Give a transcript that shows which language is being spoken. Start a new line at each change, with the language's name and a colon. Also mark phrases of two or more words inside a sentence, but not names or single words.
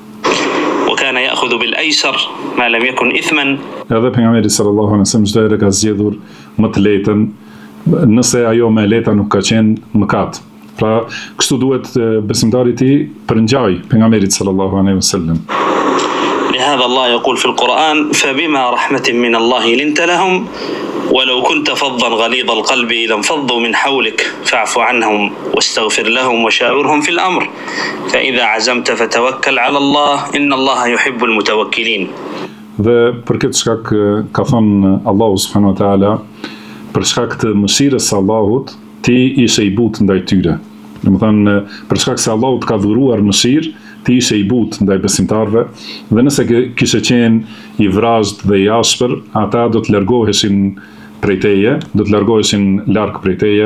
Arabic: وكان يأخذ بالأيسر ما لم يكن إثما.
Albanian: Edhe pejgamberi
Arabic: صلى الله عليه وسلم
Albanian: çdo herë ka zgjedhur më të lehten, nëse ajo më e lehta nuk ka qenë mëkat. Pra, kështu duhet besimtari i përngjaj pejgamberit
Arabic: صلى الله عليه وسلم. لهذا الله يقول في القرآن فبما رحمة من الله لنت لهم ولو كنت فظا غليظ القلب لانفضوا من حولك فاعف عنهم واستغفر لهم وشاورهم في الأمر فإذا عزمت فتوكل على الله إن الله يحب المتوكلين.
Albanian: Dhe për këtë shkak ka thënë Allahu
Arabic: سبحانه وتعالى,
Albanian: për shkak të mëshirës së Allahut ti ishe i butë ndaj tyre. Domethënë, për shkak se Allahu të ka dhuruar mëshirë, ti ishe i butë ndaj besimtarve, dhe nëse kishe qenë i vrazhd dhe i ashpër, ata do të largoheshin prej teje, do të largoheshin larg prej teje.